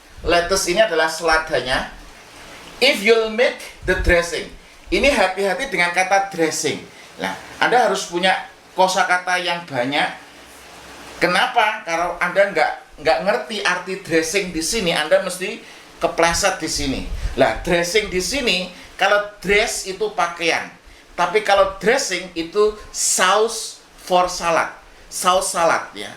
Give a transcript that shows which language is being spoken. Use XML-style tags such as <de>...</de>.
<id>Lettuce ini adalah seladanya.</id> <en>If you'll make the dressing.</en> <id>Ini hati-hati dengan kata dressing. Nah, Anda harus punya kosakata yang banyak. Kenapa? Kalau Anda nggak ngerti arti dressing di sini, Anda mesti kepleset di sini. Nah, dressing di sini, kalau dress itu pakaian, tapi kalau dressing itu</id> <en>sauce for salad.</en> <id>Saus salad ya.</id>